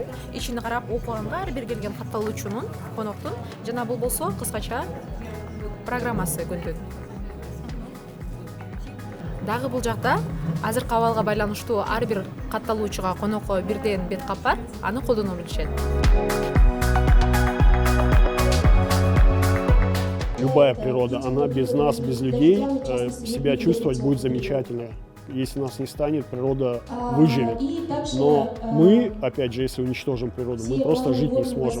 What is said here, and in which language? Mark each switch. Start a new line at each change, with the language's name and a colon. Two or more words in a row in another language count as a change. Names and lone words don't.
Kyrgyz: Ичине карап окуганга ар бир келген катталуучунун, коноктун жана бул болсо кыскача программасы күндүн. Дагы бул жакта азыркы абалга байланыштуу ар бир катталуучуга конокко бирден бет кап бар, аны колдоно билишет.
Russian: Любая природа, она без нас, без людей себя чувствовать будет замечательно. Если нас не станет, природа выживет. Но мы, опять же, если уничтожим природу, мы просто жить не сможем.